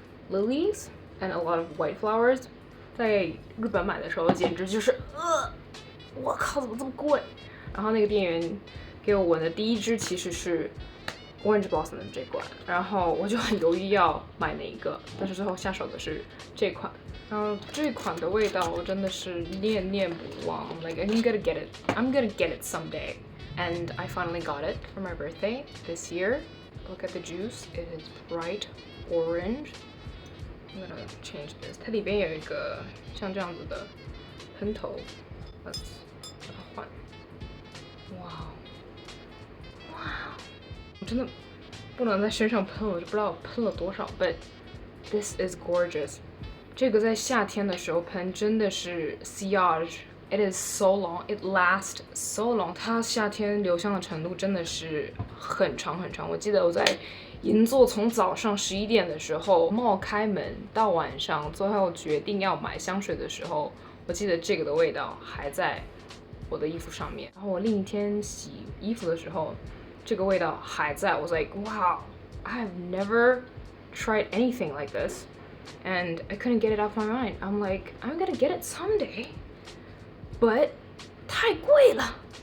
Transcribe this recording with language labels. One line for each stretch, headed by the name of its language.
English: Lilies and a lot of white flowers，
Chinese: 在日本买的时候简直就是我靠，怎么这么贵？然后那个店员给我闻的第一支其实是 Orange Blossom 的这款，然后我就很犹豫要买哪一个，但是最后下手的是这款。然后这款的味道我真的是念念不忘 ，
English: like I'm gonna get it someday, and I finally got it for my birthday this year. Look at the juice, it is bright orange.I'm gonna change this.
Chinese: 它里边有一个像这样子的喷头 ，Let's 把它换。哇，我真的不能在身上喷，我就不知道我喷了多少倍。
English: This is gorgeous.
Chinese: 这个在夏天的时候喷真的是
English: Siage。It is so long. It lasts so long.
Chinese: 它夏天留香的程度真的是很长很长。我记得我在。银座从早上11点的时候冒开门到晚上，最后决定要买香水的时候，我记得这个的味道还在我的衣服上面。然后我另一天洗衣服的时候，这个味道还在。
English: I was like, wow, I have never tried anything like this, and I couldn't get it off my mind. I'm like, I'm gonna get it someday, but
Chinese: 太贵了。